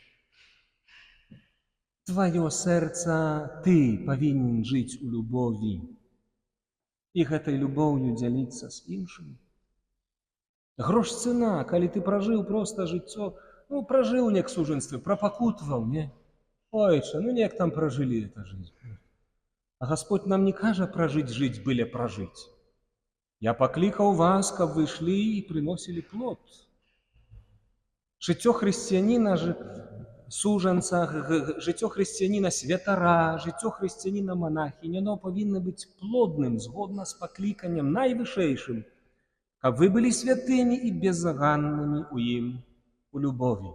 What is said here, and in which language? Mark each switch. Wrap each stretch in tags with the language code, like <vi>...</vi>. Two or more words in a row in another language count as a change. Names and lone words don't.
<be>Тваё сэрца, ты павінен жыць у любові і гэтай любоўю дзяліцца з іншымі. Грош цена, калі ты пражыў проста жыццё, ну, пражыў неяк сужанстве, прапакутваў, не? Ойча, ну неяк там пражылі</be> <ru>это жизнь.</ru> <be>А Господь нам не кажа пражыць, жыць, быле пражыць. Я паклікаў вас, каб вы ішлі і прыносілі плод. Жыццё хрысціяніна, сужанца, жыццё хрысціяніна святара, жыццё хрысціяніна монахіні, яно павінна быць плодным, згодна з пакліканнем найвышэйшым, каб вы былі святымі і безаганнымі ў ім, у любові.</be>